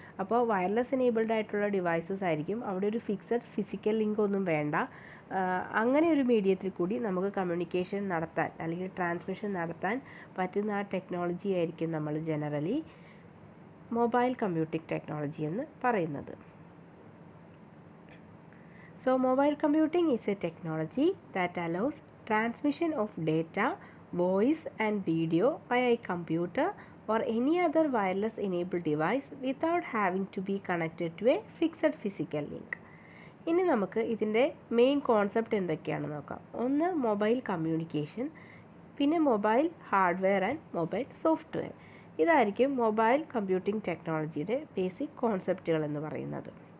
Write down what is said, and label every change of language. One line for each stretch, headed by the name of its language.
Malayalam: അപ്പോൾ wireless enabled ആയിട്ടുള്ള devices ആയിരിക്കും. അവിടെ ഒരു ഫിക്സഡ് ഫിസിക്കൽ ലിങ്ക് ഒന്നും വേണ്ട. അങ്ങനെ ഒരു മീഡിയത്തിൽ കൂടി നമുക്ക് കമ്മ്യൂണിക്കേഷൻ നടത്താൻ അല്ലെങ്കിൽ ട്രാൻസ്മിഷൻ നടത്താൻ പറ്റുന്ന ആ ടെക്നോളജി ആയിരിക്കും നമ്മൾ ജനറലി മൊബൈൽ കമ്പ്യൂട്ടിംഗ് ടെക്നോളജി എന്ന് പറയുന്നത്.
English: So mobile computing is a technology that allows transmission of data, voice and video via a computer or any other wireless enabled device without having to be connected to a fixed physical link.
Malayalam: ഇനി നമുക്ക് ഇതിൻ്റെ main concept എന്തൊക്കെയാണെന്ന് നോക്കാം. ഒന്ന് mobile communication, പിന്നെ mobile hardware and mobile software. ഇതായിരിക്കും mobile computing ടെക്നോളജിയുടെ basic കോൺസെപ്റ്റുകൾ എന്ന് പറയുന്നത്.